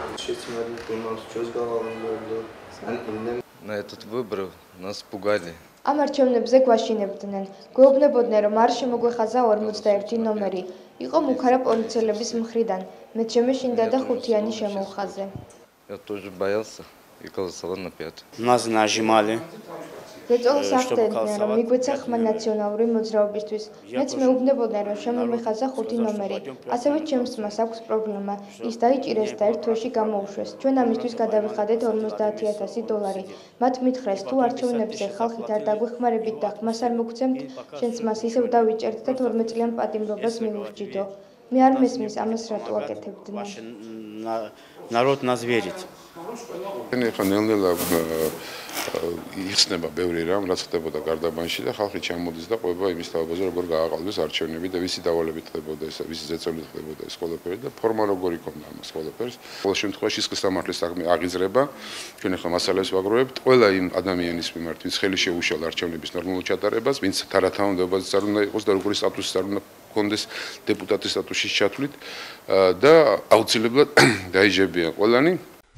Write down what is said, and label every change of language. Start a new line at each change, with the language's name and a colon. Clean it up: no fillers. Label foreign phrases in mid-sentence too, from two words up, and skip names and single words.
Russian: На этот выбор нас пугали.
Georgian: Ამ არჩევნებზე გვაშინებდნენ. Გვეუბნებოდნენ, რომ არ შემოგვეხაზა 51 ნომერი. იყო მუქარა პოლიციელების მხრიდან. მეც შემეშინდა და ხუთიანი შემოვხაზე.
Russian: Я тоже боялся и голосовал на 5. Нас нажимали.
Georgian: ზეწოლას ახდენდნენ, რომ მიგვეცა ხმა ნაციონალური მოძრაობისთვის. მეც მეუბნებოდნენ, რომ შემომეხაზა 5 ნომერი. ასევე ჩემს ძმას აქვს პრობლემა. ის დაიჭირეს და ერთ თვეში გამოუშვეს. ჩვენ ამისთვის გადავიხადეთ $50,000. მათ მითხრეს, თუ არჩევნებზე ხალხით არ დაგვეხმარებით და ხმას არ მოგცემთ, შენ ძმას ისევ დავიჭერთ და 12 წლიან პატიმრობას მივუხჯიდო. მე არ მესმის ამას რატო აკეთებდნენ.
Russian: Народ нас верит.
Georgian: Ეხლა ნელ-ნელა იხსნება ბევრი რამ, რაც ხდებოდა გარდაბანში და ხალხი ჩამოდის და ყვება იმის თაობაზე, როგორ გააყალბეს არჩევნები და ვისი დავალებით ხდებოდა ეს, ვისი ზეწოლით ხდებოდა ეს ყველაფერი და ფორმა როგორ იქონდა ამას ყველაფერს. ყოველ შემთხვევაში სისხლის სამართლის აღიზრება, ჩვენ ახლა მასალებს ვაგროვებთ, ყველა იმ ადამიანის მიმართ, ვინც ხელი შეუშალა არჩევნების ნორმალურ ჩატარებას, ვინც თანათავმდებაზე არ უნდა იყოს და როგორი სტატუსის არ უნდა კონდეს დეპუტატის სტატუსის ჩათვლით და აუცილებლად დაიჯებიან ყველანი